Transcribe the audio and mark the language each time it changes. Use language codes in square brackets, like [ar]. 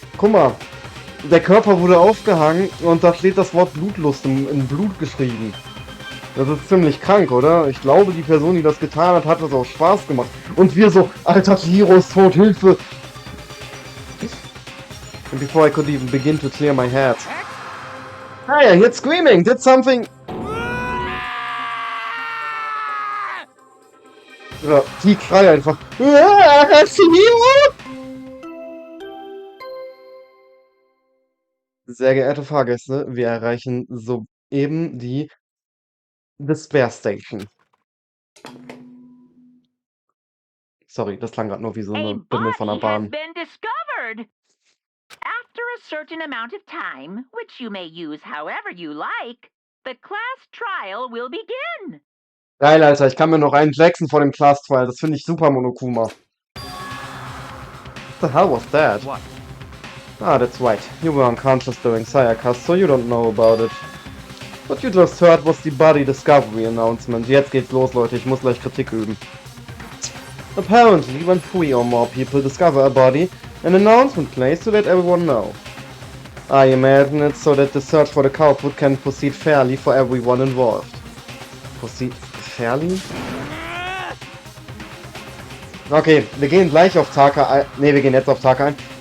[de] Guck mal, der Körper wurde aufgehangen und da steht das Wort Blutlust in Blut geschrieben. Das ist ziemlich krank, oder? Ich glaube, die Person, die das getan hat, hat das auch Spaß gemacht. Und wir so, Alter, Hiro ist tot, Hilfe! [en] And before I could even begin to clear my head. Hey, I heard screaming! Did something... [de] Ja, die schreit einfach. Chihiro! Sehr geehrte Fahrgäste, wir erreichen soeben die Despair Station. Sorry, das klang gerade nur wie so eine Bimmel von der Bahn. [en] Been discovered. After a certain amount of time, which you may use however you like, the class trial will begin. [de] Geil, Alter, ich kann mir noch einen Jackson vor dem Class Trial, das finde ich super, Monokuma. [en] What the hell was that? What? Ah, that's right. You were unconscious during Sayaka's, so you don't know about it. What you just heard was the Body Discovery Announcement. [de] Jetzt geht's los, Leute, ich muss gleich Kritik üben. [en] Apparently, when 3 or more people discover a body, an announcement plays to let everyone know. I imagine it's so that the search for the culprit can proceed fairly for everyone involved. Proceed fairly? [de] Okay, wir gehen gleich auf Taka ein. Ne, wir gehen jetzt auf Taka ein.